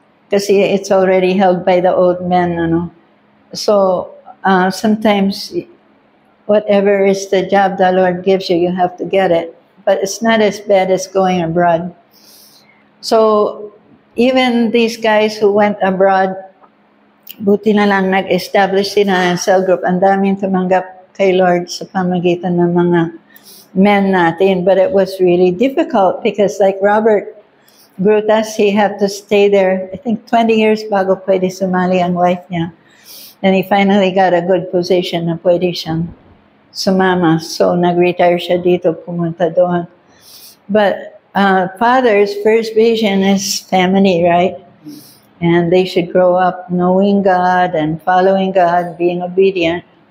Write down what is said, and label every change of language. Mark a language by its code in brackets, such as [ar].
[en] Kasi it's already held by the old men, ano. So, sometimes whatever is the job the Lord gives you, you have to get it. But it's not as bad as going abroad. So even these guys who went abroad, [tl] buti na lang nag-establish sila ng cell group. Ang daming tumanggap kay Lord sa pamagitan ng mga men natin. [en] But it was really difficult because like Robert Brutas, he had to stay there, I think 20 years [tl] bago pwede sumali ang wife niya. [en] And he finally got a good position [tl] na pwede siyang sumama. So nag-retire siya dito, pumunta doon. [en] But father's first vision is family, right? And they should grow up knowing God and following God, being obedient.